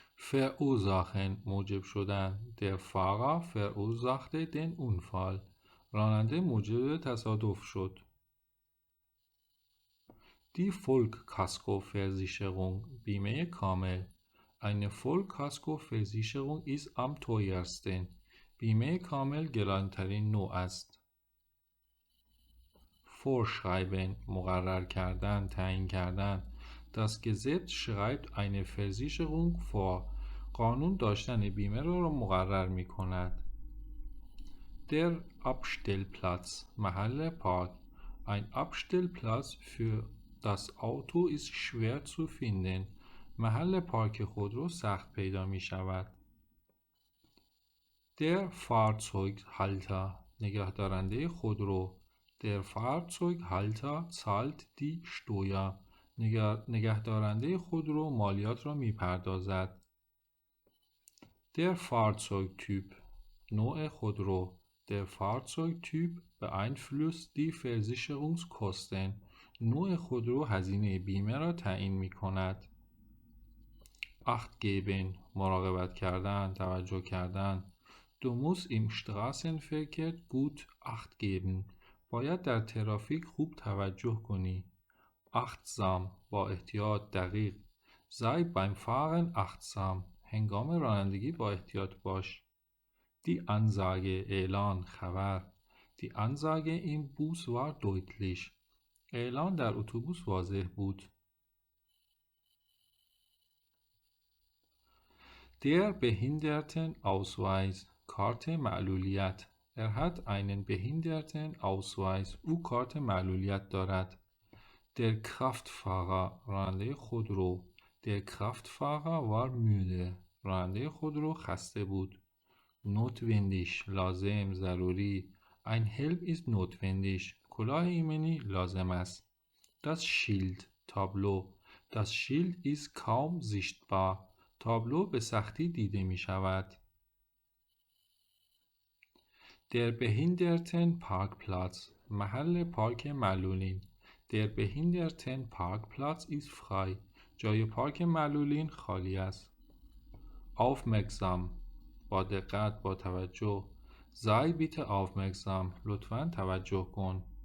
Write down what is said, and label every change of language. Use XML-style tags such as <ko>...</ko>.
<de>verursachen موجب شدن Der Fahrer verursachte den Unfall</de> <fa>راننده موجب تصادف شد.</fa> <de>Die Vollkaskoversicherung بیمه کامل Eine Vollkaskoversicherung ist am teuersten</de> <fa>بیمه کامل گرانترین نوع است. vorschreiben مقرر کردن تعیین کردن</fa> <de>Das Gesetz schreibt eine Versicherung vor</de> <fa>قانون داشتن بیمه را مقرر می کند.</fa> <de>Der Abstellplatz</de> <fa>محل پارک Ein Abstellplatz für das Auto ist schwer zu finden محل پارک خودرو سخت پیدا می شود.</fa> <de>Der Fahrzeughalter نگهدارنده خودرو Der Fahrzeughalter zahlt die Steuer</de> <fa>نگهدارنده خودرو مالیات را می پردازد. Der Fahrzeugtyp نوع خودرو</fa> <de>Der Fahrzeugtyp beeinflusst die Versicherungskosten</de> <fa>نوع خودرو هزینه بیمه را تعیین می کند.</fa> <de>acht geben مراقبت کردن توجه کردن Du musst im Straßenverkehr gut acht geben</de> <fa>باید در ترافیک خوب توجه کنی. achtsam با احتیاط دقیق</fa> <de>sei beim Fahren achtsam</de> <fa>هنگام رانندگی با احتیاط باش.</fa> <de>Die Ansage اعلان خبر Die Ansage im Bus war deutlich</de> <fa>اعلان در اتوبوس واضح بود.</fa> <de>Der Behindertenausweis کارت معلولیت Er hat einen Behindertenausweis</de> <fa>او کارت معلولیت دارد.</fa> <de>Der Kraftfahrer راننده خودرو Der Kraftfahrer war müde</de> <fa>راننده خودرو خسته بود. notwendig لازم ضروری</fa> <de>Ein Helm ist notwendig</de> <fa>کلاه ایمنی لازم است.</fa> <de>Das Schild تابلو Das Schild ist kaum sichtbar</de> <fa>تابلو به سختی دیده می شود. Der Behindertenparkplatz محل پارک معلولین</fa> <de>Der Behindertenparkplatz ist frei</de> <fa>جای پارک معلولین خالی است. Aufmerksam با دقت با توجه</fa> <de>Sei bitte aufmerksam</de> <fa>لطفاً توجه کن.</fa>